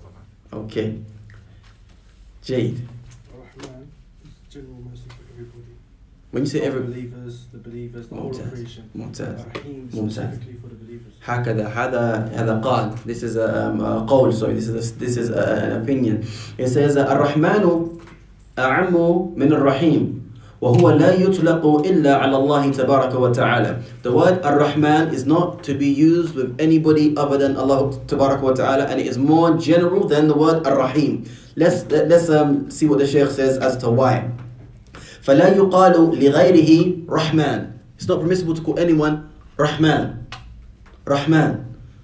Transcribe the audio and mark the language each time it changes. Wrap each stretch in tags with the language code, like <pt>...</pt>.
<ar>طبعا.</ar> <en>Okay. Jade. Ar-Rahman is general mercy for everybody. When you say All every... believers, the whole of creation. Mumtaz. Ar-Rahim Mumtaz. specifically for the believers.</en> <ar>هكذا هذا قال.</ar> <en>This is a قول, sorry. This is an opinion.</en> <ar>It says الرحمن أعم من الرحيم وهو لا يطلق إلا على الله تبارك وتعالى.</ar> <en>The word Ar-Rahman is not to be used with anybody other than Allah تبارك وتعالى, and it is more general than the word Ar-Rahim. Let's see what the Shaykh says as to why.</en> <ar>فلا يقال لغيره رحمن.</ar> <en>It's not permissible to call anyone Rahman. Rahman.</en>